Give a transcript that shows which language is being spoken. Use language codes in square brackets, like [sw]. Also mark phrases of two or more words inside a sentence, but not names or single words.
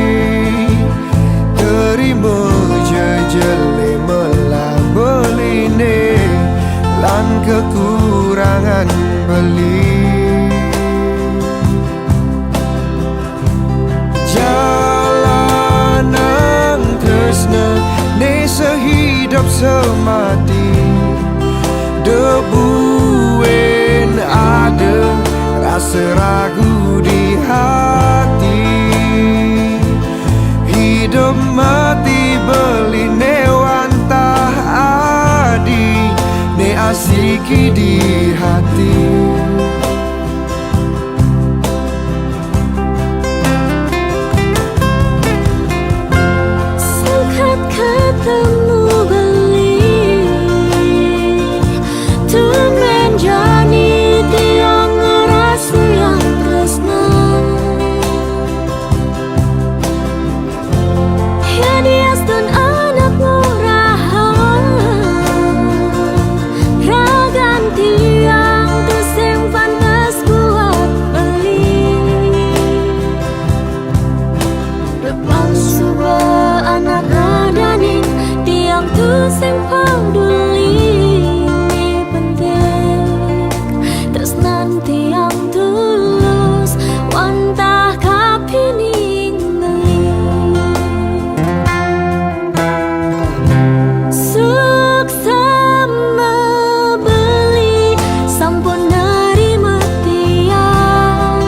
[ban] Terima jejele melah beline lan kekurangan beli. Jalanan tresna ne [id] sehidup semati. Debuin ada rasa ragu di hati. Hidup mati [ban] beli ne wantah adi. Ne asiki di hati. Singkat ketemu beli temen jani tiang ngerasa yang tresna. Ya diaston anak murahan ragan tiang tu sing pantes buat beli. Depang suba anak ngadanin tiang tu sing peduli ni penting. Tresnan tiang tulus wantah kapining beli. Suksema beli sampun nerima tiang.